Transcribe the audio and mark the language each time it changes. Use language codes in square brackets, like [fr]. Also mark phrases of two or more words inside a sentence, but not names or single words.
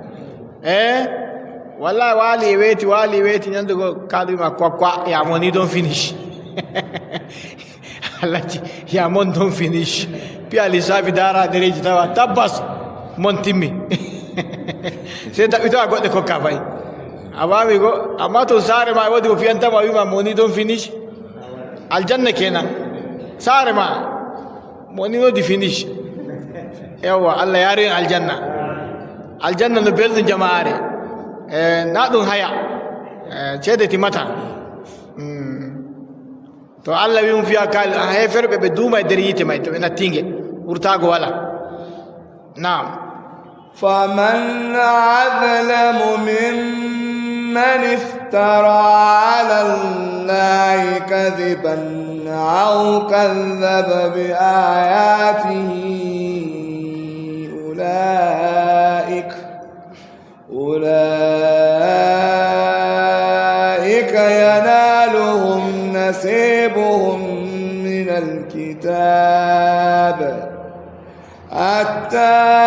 [ff] wallahi waali e weeti ñande go kaɗuma quoi yamoni [pcm] don finish [ff] alaji yamon [pcm] don finish [ff] piya lissafi dara dereji tawa tabbas mon timmi sey daɓɓitowa goɗɗe kokka fayi a wami go amma to saare ma woodi ko fiyantama wima moni [pcm] don finish [ff] aljanna kenan saare ma moni wodi finish yawwa allah yaari en aljanna no belɗum jama'are na ɗum haya ceede timata to allah wi mum fiya kaali heferɓe ɓe duuma e nder yiite may to ɓe nattinge wurtago wala naam [ar] فمن أظلم ممن افترى على الله كذبا أو كذب بآياته أولئك ينالهم نصيبهم من الكتاب حتى